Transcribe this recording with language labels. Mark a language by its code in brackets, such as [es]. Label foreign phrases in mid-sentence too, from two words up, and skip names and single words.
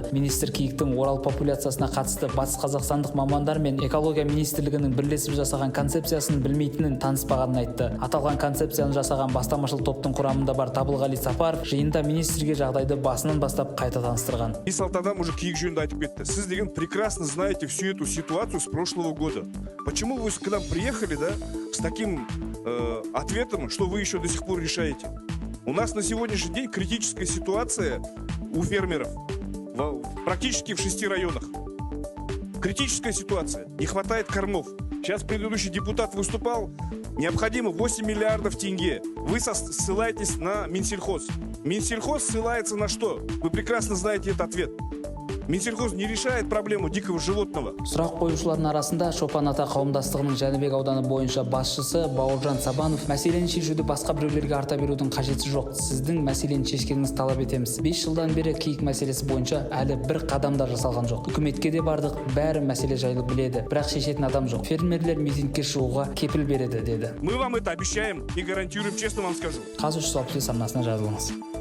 [kk] Министр киіктің орал популяциясына қатысты Батыс Қазақстандық мамандар мен экология министрлігінің бірлесіп жасаған концепциясын білмейтінін таныспағанын айтты. Аталған концепцияны жасаған бастамашыл топтың құрамында бар Табылғали Сапаров жиында министрге жағдайды басынан бастап қайта таныстырған. Исалтадам уже киік жөнінде айтып кетті. Сіз деген [ru] прекрасно знаете всю эту ситуацию с прошлого года. Почему вы к нам приехали, да, с таким ответом, что вы еще до сих пор решаете? У нас на сегодняшний день критическая ситуация у фермеров практически в 6 районах. Критическая ситуация. Не хватает кормов. Сейчас предыдущий депутат выступал. Необходимо 8 миллиардов тенге. Вы ссылаетесь на Минсельхоз. Минсельхоз ссылается на что? Вы прекрасно знаете этот ответ. Минсельхоз не решает проблему дикого животного. [kk] Сұрақ қоюшылардың арасында Шопан ата қауымдастығының Жәнібек ауданы бойынша басшысы Бауыржан Сабанов мәселені шешуді басқа біреулерге арта берудің қажеті жоқ. Сіздің мәселені шешкеніңізді талап етеміз. 5 жылдан бері киік мәселесі бойынша әлі бір қадам да жасалған жоқ. Үкіметке де бардық, бәрі мәселе жайлы біледі, бірақ шешетін адам жоқ. Фермерлер митингке шығуға кепіл береді, деді. [ru] Мы вам это обещаем и гарантируем, честно вам скажу. [kk] Қазір 360 арнасына жазылыңыз.